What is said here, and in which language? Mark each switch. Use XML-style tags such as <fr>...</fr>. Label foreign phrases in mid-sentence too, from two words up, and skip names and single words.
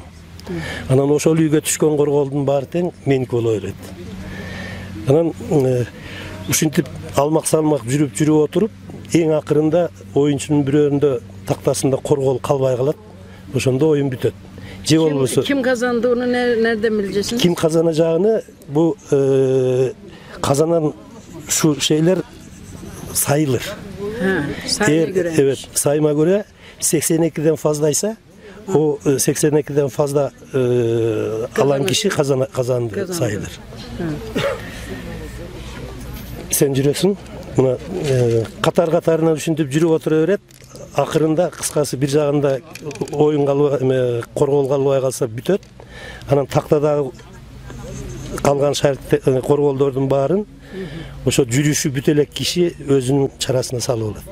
<ky>Анан ошол үйгө түшкөн корголдун баары тең меники боло берет. Анан ушинтип алмак-салмак жүрүп отуруп, эң акырында оюнчунун бирөөрүндө тактасында коргол калбай калат. Ошондо оюн бүтөт. Же болбосо</ky> <tr>Kim kazandı onu nereden bileceksiniz? Kim kazanacağını bu kazanan şu şeyler sayılır. Sayıma göre. Evet, sayıma göre 82'den fazlaysa o 82'den fazla alan kişi kazandı sayılır.</tr> <ky>Sen жүрөсүң, мына катар-катарына ушинтип жүрүп отура берет. Акырында кыскасы бир жагында оюн калбай, коргол калбай калса бүтөт. Анан тактадагы калган корголдордун баарын ошо жүрүшү бүт элек киши өзүнүн чарасына салып алат.</ky>